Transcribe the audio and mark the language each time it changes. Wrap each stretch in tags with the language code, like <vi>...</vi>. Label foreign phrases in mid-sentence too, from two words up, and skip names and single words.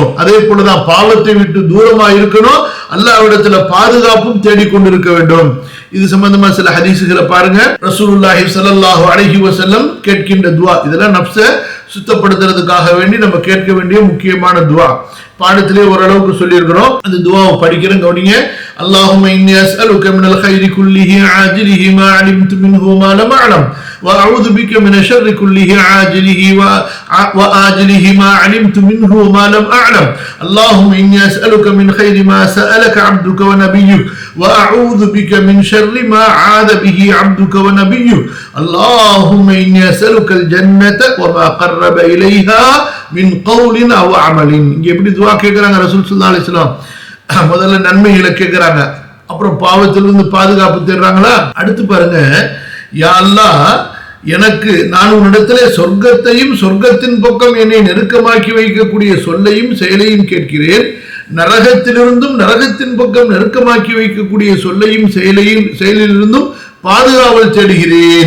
<ta>அதே போலதான் பாவத்தை விட்டு தூரமா இருக்கணும், அல்லாஹ்விடத்துல பாதுகாப்பும் தேடிக்கொண்டிருக்க வேண்டும். இது சம்பந்தமா சில ஹதீசுகளை பாருங்க.</ta> <ar>رسول الله صلى الله عليه وسلم</ar> <ta>கேட்கின்ற துஆ, இதெல்லாம் நஃப்ஸை சுத்தப்படுத்துறதுக்காக வேண்டி நம்ம கேட்க வேண்டிய முக்கியமான துஆ. பாடத்திலே ஓரளவுக்கு சொல்லியிருக்கிறோம், அந்த துஆவை படிக்கிறேன், கவனிங்க.</ta> <ar>اللهم إني أسألك من الخير كله عاجله ما علمت منه وما لم أعلم وأعوذ بك من الشر كله عاجله وآجله ما علمت منه وما لم أعلم اللهم إني أسألك من خير ما سألك عبدك ونبيك وأعوذ بك من شر ما عاذ به عبدك ونبيك اللهم إني أسألك الجنة وما قرب إليها من قول أو عمل.</ar> <ta>இங்கே எப்படி துஆ கேக்குறாங்க</ta> <ar>رسول صلى الله عليه وسلم?</ar> <ta>முதல்ல நன்மைகளை கேக்குறாங்க, அப்புறம் பாவத்திலிருந்து பாதுகாப்பு தேடுறாங்களா? அடுத்து பாருங்க,</ta> <ar>يا الله</ar> <ta>எனக்கு நான் உன்னிடத்திலே சொர்க்கத்தையும் சொர்க்கத்தின் பக்கம் என்னை நெருக்கமாக்கி வைக்கக்கூடிய சொல்லையும் செயலையும் கேட்கிறேன், நரகத்திலிருந்தும் நரகத்தின் பக்கம் நெருக்கமாக்கி வைக்கக்கூடிய சொல்லையும் செயலிலிருந்தும் பாதுகாவல் தேடுகிறேன்.</ta>